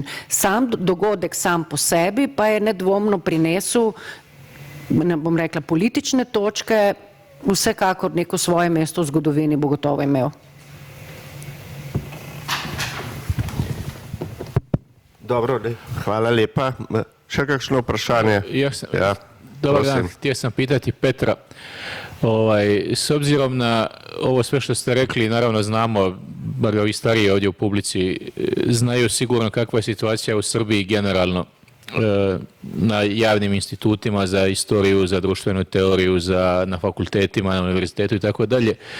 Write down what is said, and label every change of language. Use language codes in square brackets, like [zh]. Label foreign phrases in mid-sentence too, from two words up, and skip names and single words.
[sl] Sam dogodek sam po sebi pa je nedvomno prinesel, bom rekla, politične točke, vsekakor neko svoje mesto v zgodovini bo gotovo imel. Dobro, hvala lepa. Še kakšno vprašanje? [hr] Dobar dan, htio sam pitati Petra, s obzirom na ovo sve što ste rekli, naravno znamo, bar ovi stariji ovdje u publici, znaju sigurno kakva je situacija u Srbiji generalno na javnim institutima za istoriju, za društvenu teoriju, na fakultetima, na univerzitetu i tako dalje.